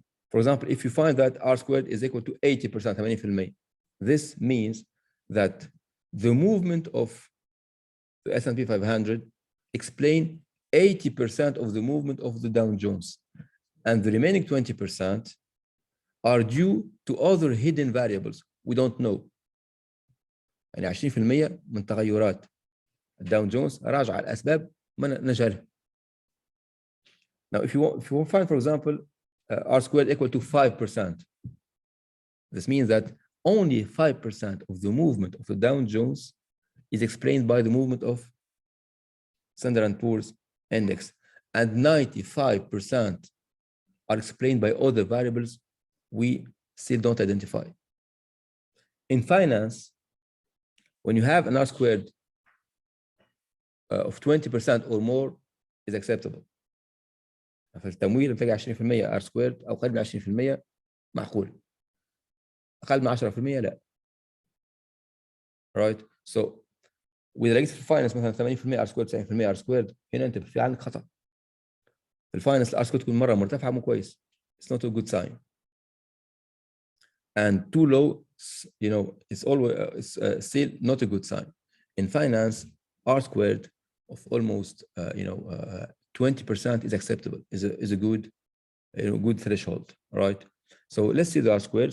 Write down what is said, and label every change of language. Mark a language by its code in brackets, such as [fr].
[en] For example, if you find that R squared is equal to 80%, 80%, this means that the movement of the S&P 500 explain 80% of the movement of the Dow Jones, and the remaining 20% are due to other hidden variables we don't know. [ar] يعني 20% من تغيرات الداو جونز راجعة الأسباب ما نجهلها. [en] Now, if you want to find, for example, R squared equal to 5%, this means that only 5% of the movement of the Dow Jones is explained by the movement of Standard & Poor's index, and 95% are explained by other variables we still don't identify. In finance, when you have an R squared of 20% or more is acceptable. [ar] في التمويل بتلاقي 20% R squared أو أقل من 20% معقول. أقل من 10% لا. Right? [en] So with related finance [ar] مثلا 80% R squared 90% R squared هنا أنت في عندك خطأ. في الفاينانس R squared تكون مرة مرتفعة مو كويس. [en] It's not a good sign. And too low, it's always still not a good sign. In finance, R squared of almost 20% is acceptable, is a good good threshold, right? So let's see the R squared.